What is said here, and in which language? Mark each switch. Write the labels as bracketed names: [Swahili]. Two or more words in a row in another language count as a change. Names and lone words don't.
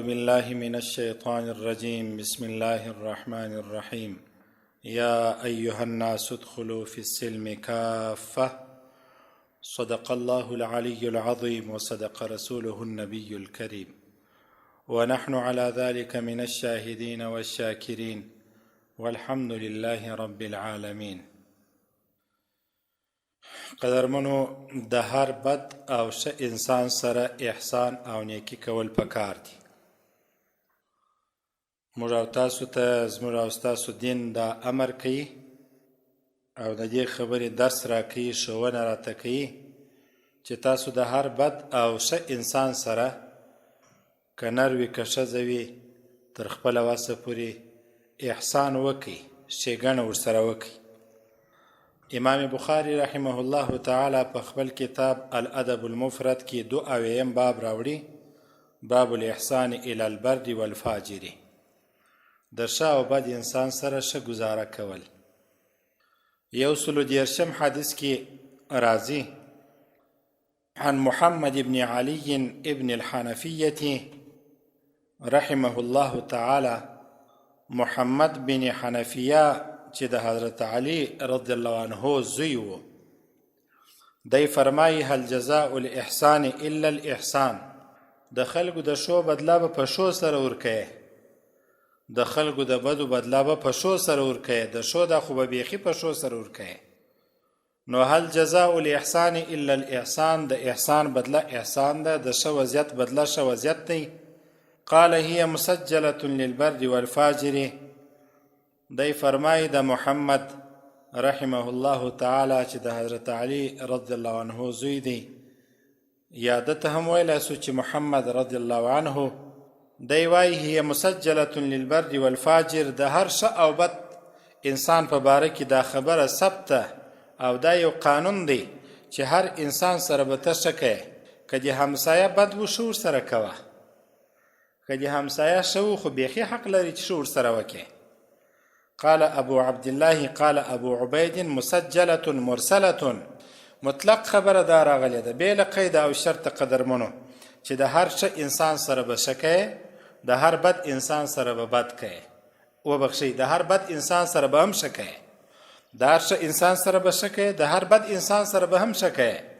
[Arabic] بالله من الشيطان الرجيم بسم الله الرحمن الرحيم يا أيها الناس ادخلوا في السلم كافة صدق الله العلي العظيم وصدق رسوله النبي الكريم ونحن على ذلك من الشاهدين والشاكرين والحمد لله رب العالمين. [Pashto] قدرمنو د هر بد او ښه انسان سره احسان او نیکی کول پکار دي. موږ او تاسو ته زموږ او ستاسو دین دا امر کوي او د دې خبرې درس راکوي، ښوونه راته کوي چې تاسو د هر بد او ښه انسان سره که نر وي که ښځه وي تر خپله وسه پورې احسان وکړئ، ښېګڼه ورسره وکړئ. امام بخاری [Arabic] رحمه الله تعالی [Pashto] په خپل کتاب الادب المفرد کې 22 باب راوړي، [Arabic] باب الاحسان الى البر والفاجر، [Pashto] د ښه او بد انسان سره ښه ګزاره کول. 130 حدیث کې راځي [Arabic] عن محمد بن علي ابن الحنفية رحمه الله تعالی، [Pashto] محمد بن حنفیه چې د حضرت علی [Arabic] رضی الله عنه [Pashto] زوی و، دی فرمایي [Arabic] هل جزاء الاحسان الا الاحسان، [Pashto] د خلکو د ښو بدله به په ښو سره ورکوې، د خلکو د بدو بدله به په ښو سره ورکوې، د ښو دا خو به بیخي په ښو سره ورکوې. [Arabic] نو هل جزاء الاحسان الا الاحسان، [Pashto] د احسان بدله احسان ده، د ښه وضعیت بدله ښه وضعیت دی. [Arabic] قال هي مسجله للبر والفاجر، [Pashto] دی فرمای د محمد [Arabic] رحمه الله تعالی [Pashto] چې د حضرت علی [Arabic] رضی الله عنه [Pashto] زوی دی، یا دته هم ویلی سو چې محمد [Arabic] رضی الله عنه، [Pashto] دی وای [Arabic] هي مسجله للبر والفاجر، [Pashto] د هر ښه او بد انسان په باره کې دا خبره ثبته او دا یو قانون دی چې هر انسان سره به ته ښه کوې، که د همسایه بد و ښه ورسره کوه، که د همسایه ښه و خو بیخي حق لري چې ښه ورسره وکړې. [Arabic] قال ابو عبد الله قال ابو عبید مسجله مرسله، [Pashto] مطلق خبره دا راغلی ده بې له قید او شرط. قدرمنو چې د هر ښه انسان سره به ښه کوې، د هر بد انسان سره به بد کوې، وبخښئ د هر بد انسان سره به هم ښه کوې، د هر ښه انسان سره به ښه کوې، د هر بد انسان سره به هم ښه کوې.